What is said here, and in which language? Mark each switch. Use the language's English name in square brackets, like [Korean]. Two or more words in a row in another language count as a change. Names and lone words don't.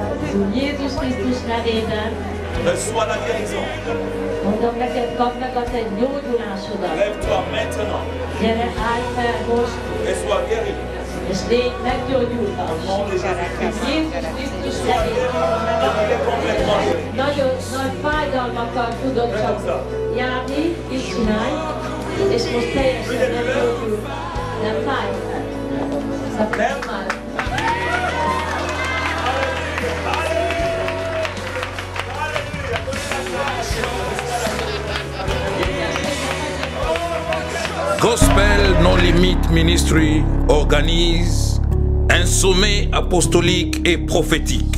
[French] Reçois la guérison. Lève-toi maintenant. Et sois guéri. Au nom de Jésus-Christ. Sois guéri complètement guéri. [Hungarian] Nagyon nagy fájdalmakkal tudott csak járni, így csinálj, és most teljesen meggyógyul. Nem fáj. Nem már. [French] Gospel No Limit Ministry organise un sommet apostolique et prophétique.